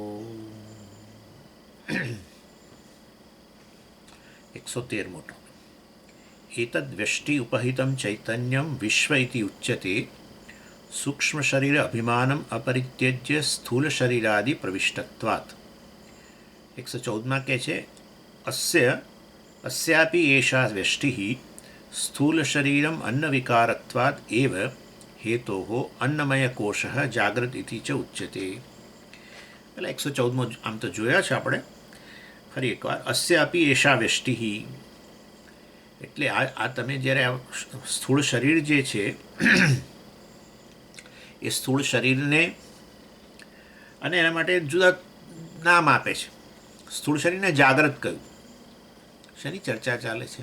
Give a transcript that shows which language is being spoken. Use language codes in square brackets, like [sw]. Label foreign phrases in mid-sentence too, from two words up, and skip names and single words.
[sa] 113 मोटो एतद्व्यष्टि उपहितं चैतन्यं विश्व इति उच्यते सूक्ष्मशरीर अभिमानम् अपरित्यज्य स्थूलशरीरादि प्रविष्टत्वात् 114 [gu] કહે છે [sa] अस्यापि एषा व्यष्टिः स्थूलशरीरम् अन्नविकारत्वात् एव हेतोः अन्नमयकोशः जाग्रत इति च उच्यते. [gu] એટલે 114મો આમ તો જોયા છે આપણે. ફરી એકવાર [sa] अस्यापि एषा व्यष्टिः [gu] એટલે આ તમે જ્યારે સ્થૂળ શરીર જે છે એ સ્થૂળ શરીરને અને એના માટે જુદા નામ આપે છે. સ્થૂળ શરીરને જાગ્રત કહ્યું. શેની ચર્ચા ચાલે છે?